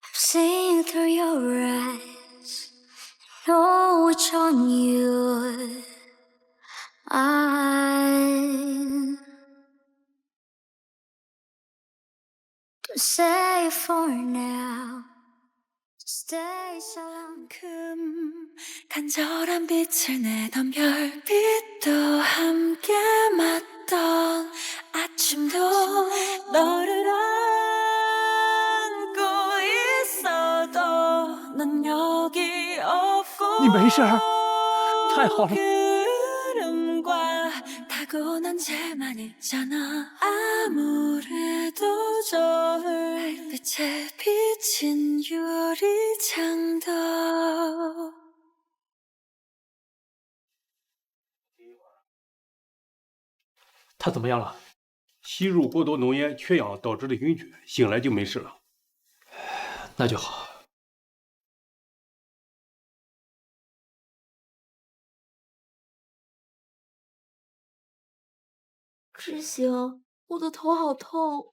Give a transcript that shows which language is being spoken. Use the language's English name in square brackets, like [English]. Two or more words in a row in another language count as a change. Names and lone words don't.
[English] See through your eyes, know which one you I say for now, stay so long. [Korean] 간절한 빛을 내던 별빛도 함께 맞던 아침도 너를 안고 있어도 넌 여기 없고 [Chinese] 你没事儿？太好了。 [Korean] 타고난 죄만 있잖아. 아무래도 좋을 빛에 비친 유리창도. [Chinese] 他怎么样了？吸入过多浓烟、缺氧导致的晕厥，醒来就没事了。那就好。知行，我的头好痛。